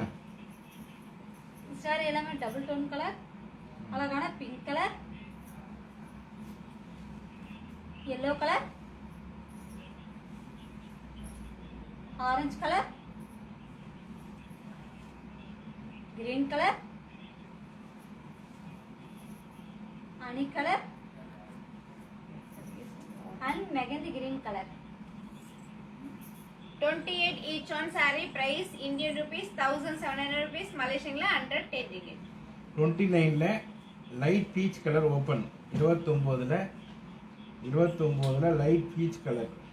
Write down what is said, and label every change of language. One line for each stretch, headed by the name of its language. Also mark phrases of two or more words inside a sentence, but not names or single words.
English: சாரி எல்லாமே double tone color, அழகான pink color, yellow color, orange color, green color, honey color and mehndi green color. 28 each on saree price Indian rupees 1700 rupees, Malaysian la 110 ringgit. 29ல light peach color open, 29ல light peach color.